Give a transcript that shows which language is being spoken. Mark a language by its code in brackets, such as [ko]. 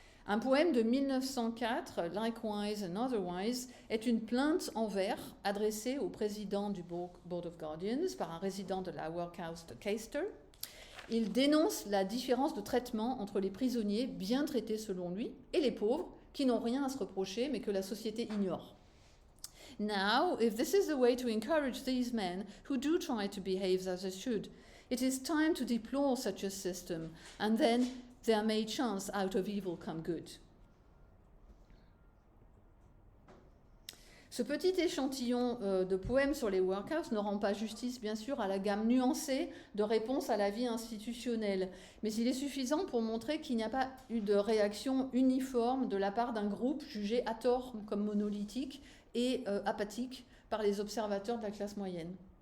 [fr] Un poème de 1904, Likewise and Otherwise, est une plainte en vers adressée au président du Board of Guardians par un résident de la workhouse de Caister. Il dénonce la différence de traitement entre les prisonniers bien traités selon lui et les pauvres qui n'ont rien à se reprocher mais que la société ignore. [en] Now, if this is the way to encourage these men who do try to behave as they should, it is time to deplore such a system, and then there may chance out of evil come good. [fr] Ce petit échantillon de poèmes sur les workhouses ne rend pas justice, bien sûr, à la gamme nuancée de réponses à la vie institutionnelle, mais il est suffisant pour montrer qu'il n'y a pas eu de réaction uniforme de la part d'un groupe jugé à tort comme monolithique et apathique par les observateurs de la classe moyenne.